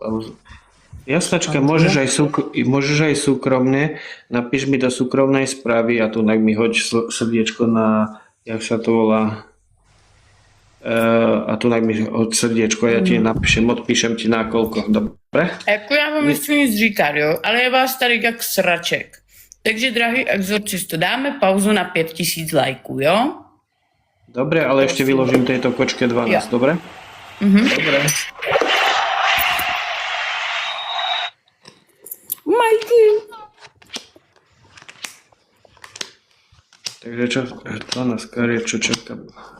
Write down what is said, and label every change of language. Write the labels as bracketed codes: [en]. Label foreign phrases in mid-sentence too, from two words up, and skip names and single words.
[sk] Jasnačka, môžeš aj súkromne, napíš mi do súkromnej správy a tu mi hoď srdiečko na, jak sa to volá, a tu mi hoď srdiečko, ja ti napíšem, odpíšem ti na koľko, dobre? [cs] Jako já vám nechci nic říkat, jo, ale je vás tady jak sraček. Takže, drahý exorcisto, dáme pauzu na 5000 lajků, jo? [sk] Dobre, ale ešte vyložím tejto kočke 12, Ja. dobre? Dobre. Majky. Takže čo, 12 kariet, čo čakám.